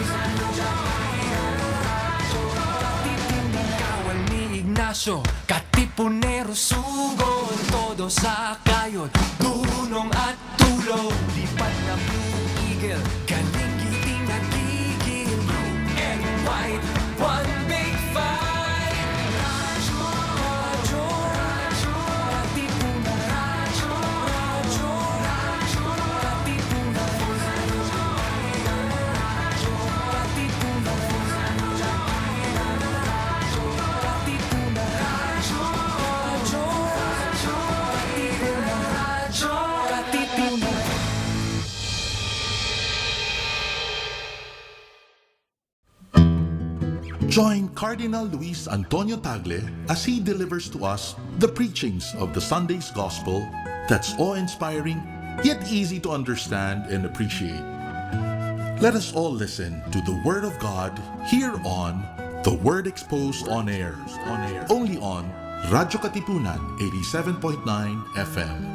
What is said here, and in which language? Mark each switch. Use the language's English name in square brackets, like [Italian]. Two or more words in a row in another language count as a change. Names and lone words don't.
[Filipino] Katipunan. Kawal ni Ignacio, katipunero sugod, todo sa kayod, dunong at tulog. Lipat na Blue Eagle, galing giting nagigil. [English] Blue and white, one big fight. [Filipino] Radyo, radyo, radyo, katipunan. Radyo, radyo, radyo, katipunan. Radyo, katipunan. Katipunan. Radyo, radyo, radyo, katipunan. Radyo, katipunan. [English] Join Cardinal Luis Antonio Tagle as he delivers to us the preachings of the Sunday's Gospel that's awe-inspiring, yet easy to understand and appreciate. Let us all listen to the Word of God here on The Word Exposed on Air, only on Radyo-Katipunan 87.9 FM.